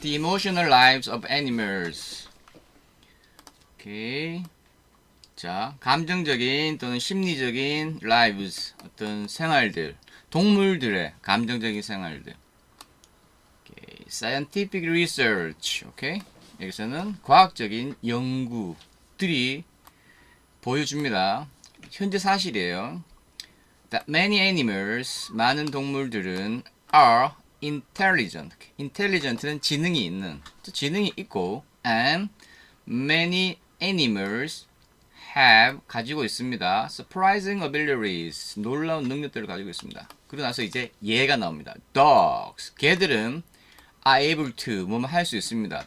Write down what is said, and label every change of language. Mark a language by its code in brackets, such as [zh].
[en] The emotional lives of animals. [ko] 오케이. 자, 감정적인 또는 심리적인 lives, 어떤 생활들, 동물들의 감정적인 생활들. 오케이. [en] Scientific research. [ko] 오케이. 여기서는 과학적인 연구들이 보여줍니다. 현재 사실이에요. [en] That many animals, [ko] 많은 동물들은 [en] are intelligent. [ko] intelligent는 지능이 있는, 지능이 있고, [en] and many animals have [ko] 가지고 있습니다. [en] surprising abilities, [ko] 놀라운 능력들을 가지고 있습니다. 그러고 나서 이제 얘가 나옵니다. dogs, 개들은 [en] are able to, [ko] 뭐뭐 할 수 있습니다.